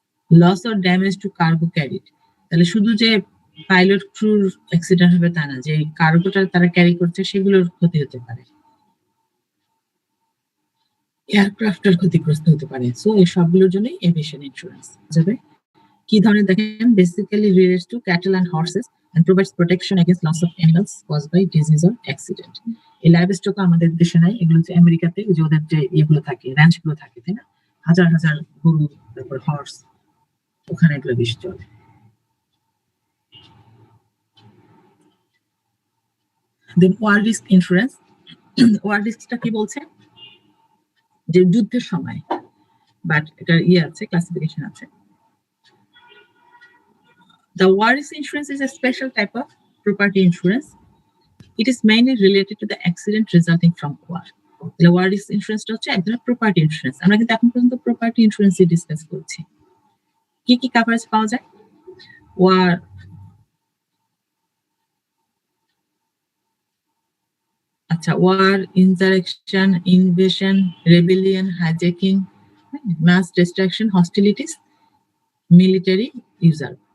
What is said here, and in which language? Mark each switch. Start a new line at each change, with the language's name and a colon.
English: loss or damage to cargo carried,
Bangla: তাহলে শুধু যে পাইলট ক্রুর অ্যাক্সিডেন্ট হবে তা না, যে কার্গোটা তারা ক্যারি করছে সেগুলোর ক্ষতি হতে পারে, এয়ারক্রাফটের ক্ষতিগ্রস্ত হতে পারে। সো এই সবগুলোর জন্যই এভিয়েশন ইন্স্যুরেন্স যাবে। কি ধরনের দেখেন,
English: Basically relates to cattle and horses and provides protection against loss of animals caused by disease or accident.
Bangla: এই লাইভস্টক আমাদের দেশে নাই, এগুলো হচ্ছে আমেরিকাতে, যে ওদের যে এগুলো থাকে, র্যাঞ্চ গুলো থাকে, তাই না, হাজার হাজার গরু, তারপর হর্স, ওখানে এগুলো বেশি চলে। দেন ওয়ার রিস্ক ইন্স্যুরেন্স, ওয়ার রিস্কটা কি বলছে, যে যুদ্ধের সময়, বাট এটার আছে, ক্লাসিফিকেশন আছে।
English: The war risk insurance is a special type of property insurance. It is mainly related to the accident resulting from war. The war risk insurance
Bangla: হচ্ছে এক ধরনের প্রপার্টি ইন্স্যুরেন্স। আমরা কিন্তু এখন পর্যন্ত প্রপার্টি ইন্স্যুরেন্সই ডিসকাস করছি। কি কি কভারেজ পাওয়া যায়, ওয়ার
English: আচ্ছা, war, insurrection, invasion, rebellion, hijacking, mass destruction, hostilities, military user.